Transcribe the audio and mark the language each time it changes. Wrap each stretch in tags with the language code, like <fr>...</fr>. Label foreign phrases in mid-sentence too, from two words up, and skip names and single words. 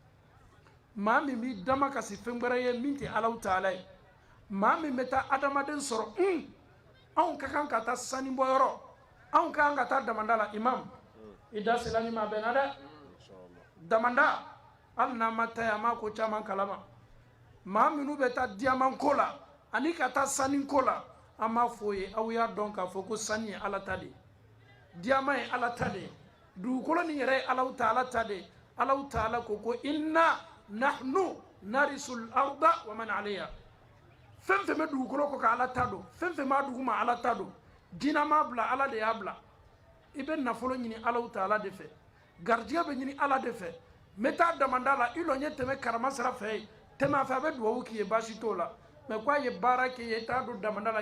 <bm>maa min b'i dama kasi fɛn wɛrɛ ye min tɛ alaw taala ye maa min bɛ taa adamaden sɔrɔ anw ka kan ka taa sanibɔyɔrɔ anw ka kan ka taa damanda la imam i da sela ni ma bɛnna dɛ damanda hali n'an ma taa yen an m'a ko caman kalama maa minnu bɛ taa diyaman ko la ani ka taa sani ko la an b'a fɔ ye aw y'a dɔn k'a fɔ ko sani ye ala ta de ye diyaman ye ala ta de ye dugukolo nin yɛrɛ ye alaw taala ta de ye alaw taala ko ko</bm> <ar>إنا نحن نرث الأرض ومن عليها</ar> <bm>fɛn fɛn bɛ dugukolo kɔ ka ala ta don fɛn fɛn b'a dugu ma ala ta don diinɛ m'a bila ala de y'a bila i bɛ nafolo ɲini alaw taala de fɛ garijɛgɛ bɛ ɲini ala de fɛ n bɛ taa damanda la i lɔn ye tɛmɛ karama sira fɛ ye tɛmɛ a fɛ a bɛ duwawu k'i ye baasi t'o la mɛ ko a ye baara kɛ ye i t'a don damanda la</bm>